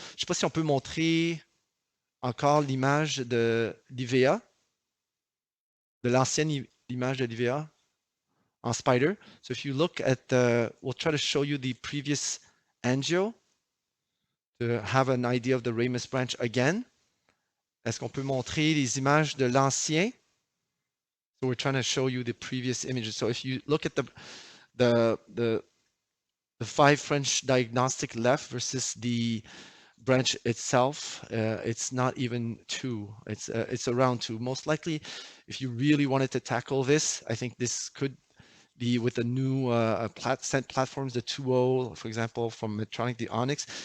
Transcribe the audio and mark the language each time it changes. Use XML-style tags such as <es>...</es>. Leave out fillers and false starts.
<fr>Je ne sais pas si on peut montrer encore l'image de l'IVA, de l'ancienne image de l'IVA on Spider.</fr> <en>So if you look at the, we'll try to show you the previous angio to have an idea of the Ramus branch again.</en> <fr>Est-ce qu'on peut montrer les images de l'ancien?</fr> <en>So we're trying to show you the previous images. So if you look at the 5 French diagnostic left versus the branch itself, it's not even 2. It's around 2. Most likely, if you really wanted to tackle this, I think this could be with the new stent platforms, the 2.0, for example, from Medtronic, the Onyx.</en>